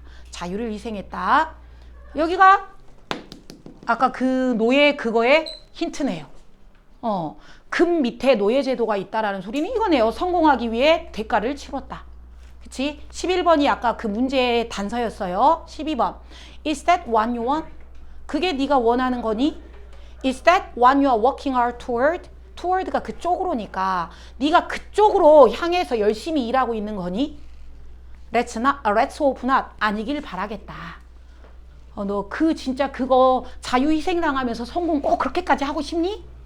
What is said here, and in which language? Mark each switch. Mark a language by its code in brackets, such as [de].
[ko] 자유를 희생했다. 여기가 아까 그 노예 그거의 힌트네요. 금 밑에 노예제도가 있다라는 소리는 이거네요. 성공하기 위해 대가를 치렀다. 그치? 11번이 아까 그 문제의 단서였어요. 12번. [en] Is that what you want? [ko] 그게 네가 원하는 거니? [en] Is that what you are working hard toward? [ko] toward가 그쪽으로니까 네가 그쪽으로 향해서 열심히 일하고 있는 거니? [en] Let's hope not. [ko] 아니길 바라겠다. 너 진짜 그거 자유희생 당하면서 성공 꼭 그렇게까지 하고 싶니?